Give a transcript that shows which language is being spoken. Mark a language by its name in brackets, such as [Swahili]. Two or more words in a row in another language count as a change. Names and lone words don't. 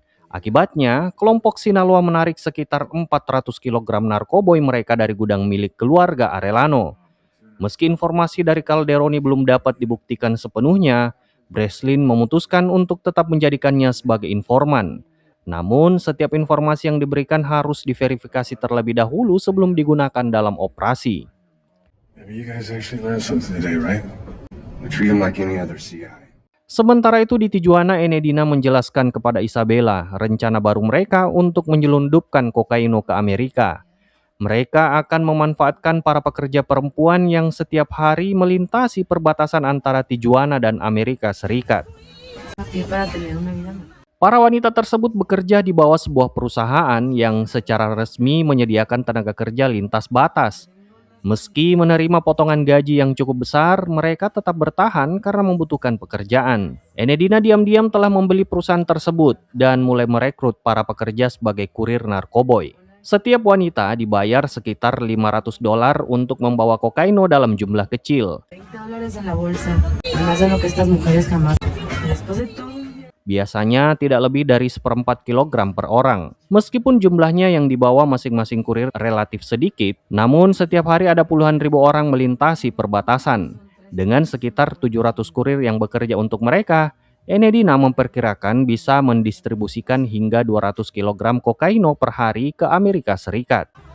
[Indonesian] Akibatnya, kelompok Sinaloa menarik sekitar 400 kg narkoboy mereka dari gudang milik keluarga Arellano. Meski informasi dari Calderoni belum dapat dibuktikan sepenuhnya, Breslin memutuskan untuk tetap menjadikannya sebagai informan. Namun, setiap informasi yang diberikan harus diverifikasi terlebih dahulu sebelum digunakan dalam operasi. [English] Maybe you guys actually learned something today, right? We treat them like any other CI. [Indonesian] Sementara itu di Tijuana, Enedina menjelaskan kepada Isabela rencana baru mereka untuk menyelundupkan kokaino ke Amerika. Mereka akan memanfaatkan para pekerja perempuan yang setiap hari melintasi perbatasan antara Tijuana dan Amerika Serikat. [Spanish] Para tener una vida mejor. [Indonesian] Para wanita tersebut bekerja di bawah sebuah perusahaan yang secara resmi menyediakan tenaga kerja lintas batas. Meski menerima potongan gaji yang cukup besar, mereka tetap bertahan karena membutuhkan pekerjaan. Enedina diam-diam telah membeli perusahaan tersebut dan mulai merekrut para pekerja sebagai kurir narkoboy. Setiap wanita dibayar sekitar $500 untuk membawa kokaino dalam jumlah kecil. [Spanish] $20 en la bolsa. Más de lo que estas mujeres jamás. Después de todo. [Indonesian] Biasanya tidak lebih dari 1/4 kilogram per orang. Meskipun jumlahnya yang dibawa masing-masing kurir relatif sedikit, namun setiap hari ada puluhan ribu orang melintasi perbatasan. Dengan sekitar 700 kurir yang bekerja untuk mereka, Enedina memperkirakan bisa mendistribusikan hingga 200 kg kokaino per hari ke Amerika Serikat.